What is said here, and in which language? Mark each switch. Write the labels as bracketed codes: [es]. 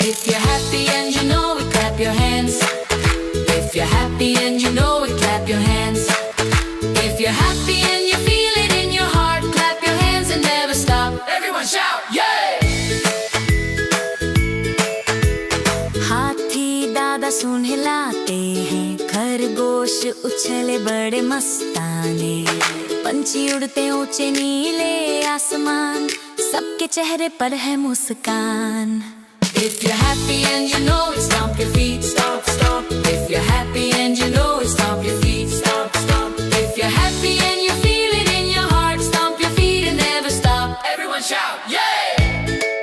[en] If you're happy and you know it, clap your hands. If you're happy and you know it, clap your hands. If you're happy and you feel it in your heart, clap your hands and never stop. Everyone shout, yay! [hi] हाथी दादा सूंड हिलाते हैं, खरगोश उछले बड़े मस्ताने, पंछी उड़ते ऊंचे नीले आसमान, सबके चेहरे पर है मुस्कान। [en] If you're happy and you know it, stomp your feet, stomp, stomp. If you're happy and you know it, stomp your feet, stomp, stomp. If you're happy and you feel it in your heart, stomp your feet and never stop. Everyone shout, yay!